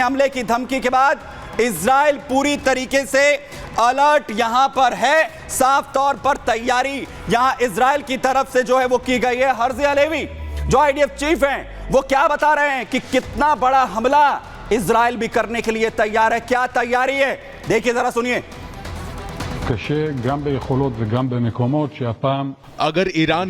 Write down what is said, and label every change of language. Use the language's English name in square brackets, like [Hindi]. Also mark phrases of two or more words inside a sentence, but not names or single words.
[Hindi] हमले की धमकी के बाद इजराइल पूरी तरीके से अलर्ट यहां पर है। साफ तौर पर तैयारी यहां इजराइल की तरफ से जो है वो की गई है। हर्जी अलेवी जो [English] IDF chief [Hindi] हैं वो क्या बता रहे हैं कि कितना बड़ा हमला इजराइल भी करने के लिए तैयार है, क्या तैयारी है, देखिए जरा सुनिए। [Hebrew] קשה גם ביכולות וגם במקומות שהפעם [Hindi] अगर ईरान